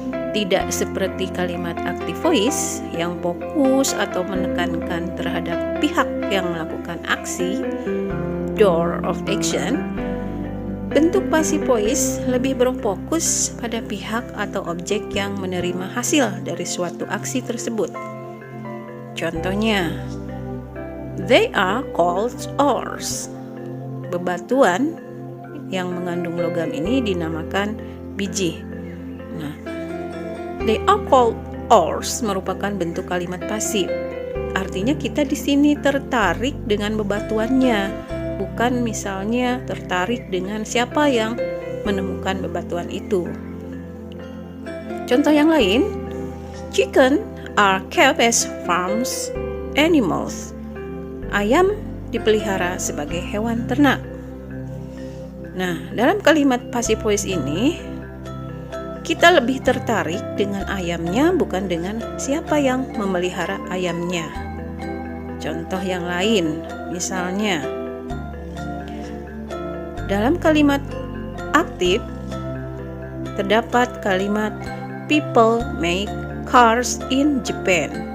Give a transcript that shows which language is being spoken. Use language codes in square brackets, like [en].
[id] Tidak seperti kalimat active voice yang fokus atau menekankan terhadap pihak yang melakukan aksi, door of action. Bentuk passive voice lebih berfokus pada pihak atau objek yang menerima hasil dari suatu aksi tersebut. Contohnya, [en] they are called ores. [id] Bebatuan yang mengandung logam ini dinamakan biji. Nah, [en] they are called ores [id] merupakan bentuk kalimat pasif. Artinya kita di sini tertarik dengan bebatuannya, bukan misalnya tertarik dengan siapa yang menemukan bebatuan itu. Contoh yang lain, [en] chicken are kept as farms animals. [id] Ayam dipelihara sebagai hewan ternak. Nah, dalam kalimat passive voice ini kita lebih tertarik dengan ayamnya, bukan dengan siapa yang memelihara ayamnya. Contoh yang lain, misalnya dalam kalimat aktif terdapat kalimat [en] people make cars in Japan.